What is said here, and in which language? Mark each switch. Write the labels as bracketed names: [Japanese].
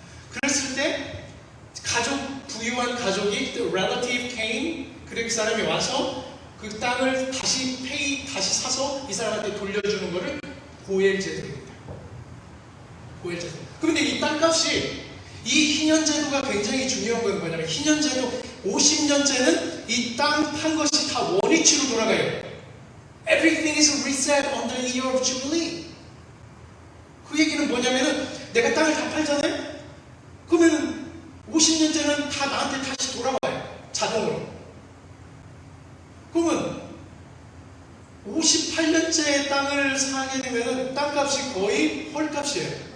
[Korean] 그랬을 때 부유한 가족이 [English] the relative came, [Korean] 그렉 사람이 와서 그 땅을 다시 사서 이 사람한테 돌려주는 거를 고엘제도입니다. 고엘제도. 그런데 이 땅값이 이 희년제도가 굉장히 중요한 건 뭐냐면 희년제도 50년째는 이 땅 판 것이 다 원위치로 돌아가요. [English] Everything is reset on the year of Jubilee. [Korean] 그 얘기는 뭐냐면은 내가 땅을 다 팔잖아요? 그러면 50년째는 다 나한테 다시 돌아와요. 자동으로. 그러면 58년째 땅을 사게 되면은 땅값이 거의 헐값이에요.